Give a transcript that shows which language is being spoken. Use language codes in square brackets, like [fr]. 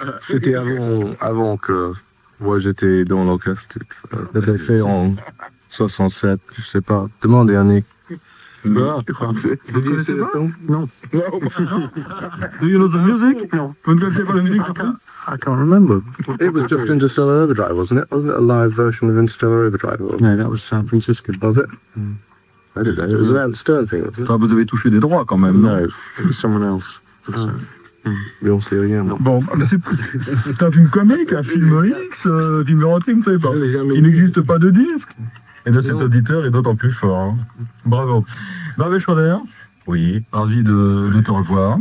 [fr] C'était avant que moi j'étais dans l'orchestre. C'était fait en 67, je sais pas. Demandez à Nick. [en] Non. Do you know the music? No. [fr] Vous ne connaissez pas la musique? [en] I can't remember. It was just Interstellar Overdrive, wasn't it? Wasn't it a live version of Interstellar Overdrive? No, that was San Francisco. Was it? I did that. It was that Stern thing. [fr] Vous avez touché des droits quand même, non? [en] No, it was someone else. We'll see again. [fr] Bon, c'est un film comique, un film X, film érotique, vous savez pas. Il n'existe pas de disque. Et notre cet auditeur est d'autant plus fort. Hein. Bravo. Barbet-Chaudet, oui, ravi de te revoir.